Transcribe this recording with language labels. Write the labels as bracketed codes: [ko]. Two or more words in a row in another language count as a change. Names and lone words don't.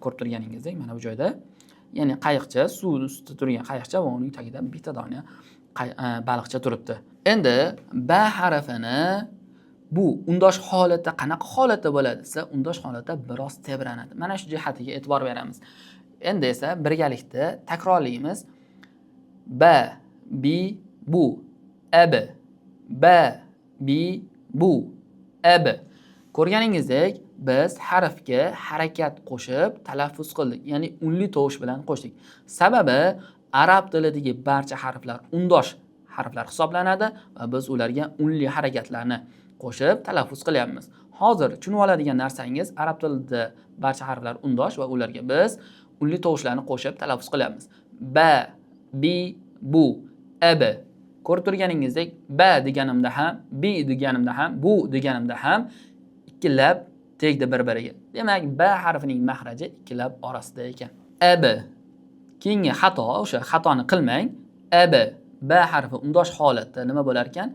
[uz] Ko'rib turganingizdek, mana bu joyda. Ya'ni qayiqcha, suv ustida turgan qayiqcha va uning tagida bitta dona baliqcha turibdi. Endi b harfini bu undosh holatda qanaqa holatda bo'ladi desa, undosh holatda biroz tebranadi. Mana shu jihatiga e'tibor beramiz. Endi esa birgalikda takrorlaymiz. [ar] B, bi, bu, ab, b, bi, bu, ab. [uz] Ko'rganingizdek, biz harfga harakat qo'shib talaffuz qildik, ya'ni unli tovush bilan qo'shdik. Sababi arab tilidagi barcha harflar undosh harflar hisoblanadi va biz ularga unli harakatlarni qo'shib talaffuz qilyapmiz. Hozir tushunib oladigan narsangiz, arab tilida barcha harflar undosh va ularga biz unli tovushlarni qo'shib talaffuz qilyapmiz. [ar] B, bi, bu, ab. [uz] Ko'rib turganingizdek, b deganimda ham, bi deganimda ham, bu deganimda ham ikkilab tegdi bir-biriga. Demak, b harfining mahraji ikkilab orasida ekan. [ar] Ab. [uz] Keyingi xato, o'sha xatoni qilmang. Ab, b harfi undosh holatda nima bo'lar ekan?